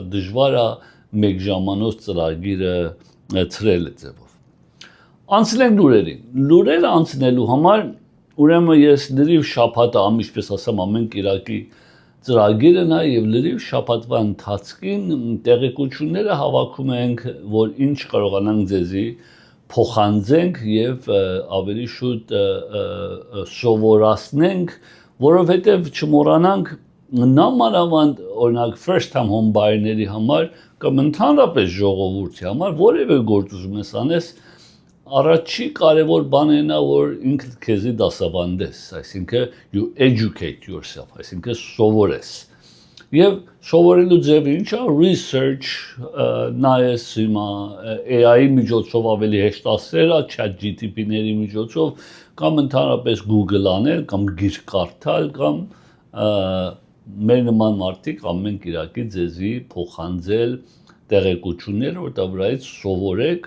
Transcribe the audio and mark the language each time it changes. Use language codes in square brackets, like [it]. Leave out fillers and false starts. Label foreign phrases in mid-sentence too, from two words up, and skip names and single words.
[hy] դժվար է մեկ ժամանոց ծրագիրը ծրել ձևով։ Անցնենք լուրերին։ Լուրերը անցնելու համար ուրեմն ես լրիվ շաբաթը ինչպես ասեմ ամեն կիրակի ծրագիրը նա եւ լրիվ շաբաթվա ընթացքին տեղեկությունները հավաքում ենք, որ ինչ կարողանանք ձեզի փոխանցենք եւ ավելի շուտ սովորացնենք, որովհետեւ չմոռանանք նամանավանդ օրինակ [en] first time home buyer- [hy] ների համար կամ ընդհանրապես ժողովրդի համար որևէ գործ ուզում ես անես առաջի կարևոր բանն է որ ինքդ քեզի դասավանդես, այսինքն [en] you educate yourself, [hy] այսինքն սովորես Եվ սովորելու ձևը ինչ է research նայես հիմա AI-ի միջոցով ավելի հեշտացրել է ChatGPT-ների միջոցով կամ ընդհանրապես Google անել կամ գիրք կարդալ կամ մեր նման մարդիկ ամեն կիրակի ձեզի փոխանցել տեղեկություններ որ դա վրայից սովորեք